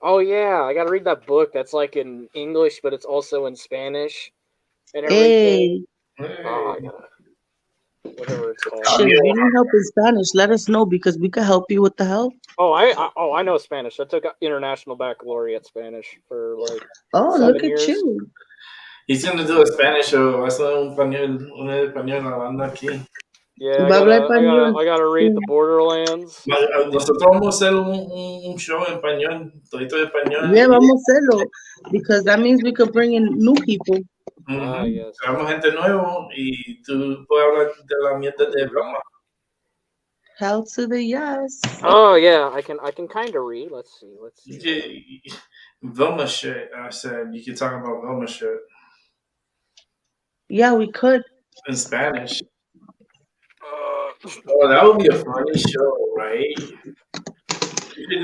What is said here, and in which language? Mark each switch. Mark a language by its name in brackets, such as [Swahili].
[English] Oh yeah, I got to read that book. That's like in English, but it's also in Spanish and everything. Hey. Oh, I gotta, whatever it's called. Shit, if you need help in Spanish, let us know because we could help you with the help. Oh, I know Spanish. I took International Baccalaureate Spanish for like 7 look years. at you. He's gonna do a Spanish show. [Spanish] Va a hacer un español hablando aquí. [English] Yeah, I gotta read the Borderlands. [Spanish] Nosotros vamos a hacer un show en español, todito de español. [English] Yeah, [Spanish] vamos a hacerlo [English] because that means we could bring in new people. Yes. [Spanish] Traemos gente nuevo y tú puedes hablar de la mierda de Velma. [English] Hell to the yes. Oh yeah, I can kind of read. Let's see. Velma shit. I said you can talk about Velma shit. Yeah, we could. In Spanish. Oh, that would be a funny show, right?